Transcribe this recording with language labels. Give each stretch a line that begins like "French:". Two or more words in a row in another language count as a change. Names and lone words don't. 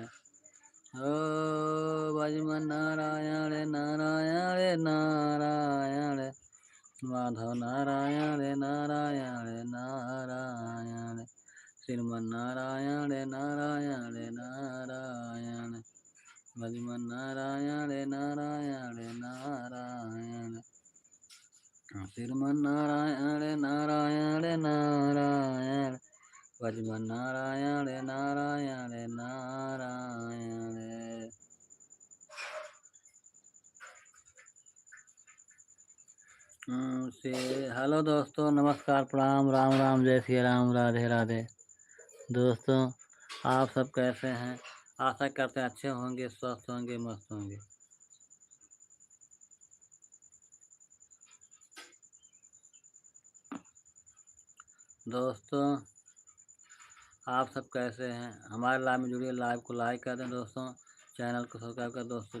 Hindi: ओ भजमन्नारायण नारायण नारायण, माधव नारायण नारायण नारायण, श्रीमन्नारायण नारायण नारायण, भजमन्नारायण नारायण नारायण, श्रीमन्नारायण नारायण नारायण, भजमन्नारायण नारायण नारायण। हेलो दोस्तों, नमस्कार, प्रणाम, राम राम, जय श्री राम, राधे राधे। दोस्तों, आप सब कैसे हैं? आशा करते हैं अच्छे होंगे, स्वस्थ होंगे, मस्त होंगे। दोस्तों, आप सब कैसे हैं? हमारे लाइव में जुड़िए, लाइव को लाइक कर दें दोस्तों, चैनल को सब्सक्राइब कर दोस्तों।